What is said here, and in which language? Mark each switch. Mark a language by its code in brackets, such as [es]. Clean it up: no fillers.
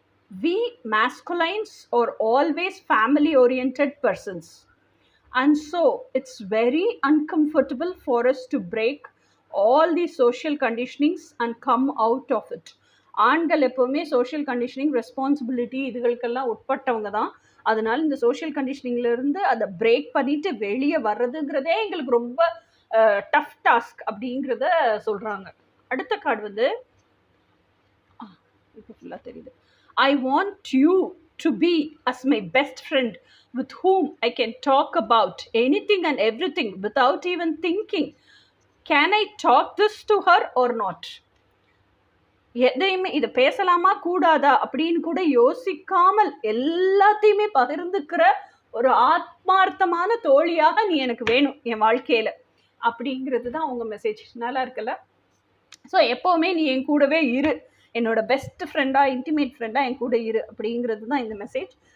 [en] We masculines are always family oriented persons, and so it's very uncomfortable for us to break all these social conditionings and come out of it. [ta] ஆண்கள் எப்போவுமே social conditioning responsibility இதுகளுக்கெல்லாம் உட்பட்டவங்க தான். அதனால இந்த social கண்டிஷனிங்லேருந்து அதை break பண்ணிட்டு வெளியே வர்றதுங்கிறதே எங்களுக்கு ரொம்ப டஃப் டாஸ்க் அப்படிங்கிறத சொல்கிறாங்க. அடுத்த கார்டு வந்து இப்போ ஃபுல்லாக தெரியுது. [en] I want you to be as my best friend with whom I can talk about anything and everything without even thinking. Can I talk this to her or not? [ta] எதையுமே இதை பேசலாமா கூடாதா அப்படின்னு கூட யோசிக்காமல் எல்லாத்தையுமே பகிர்ந்துக்கிற ஒரு ஆத்மார்த்தமான தோழியாக நீ எனக்கு வேணும் என் வாழ்க்கையில் அப்படிங்கிறது தான் உங்கள் மெசேஜ். நல்லா இருக்குல்ல? ஸோ எப்போவுமே நீ என் கூடவே இரு, என்னோட பெஸ்ட் ஃப்ரெண்டாக இன்டிமேட் ஃப்ரெண்டாக என் கூட இரு அப்படிங்கிறது தான் இந்த மெசேஜ்.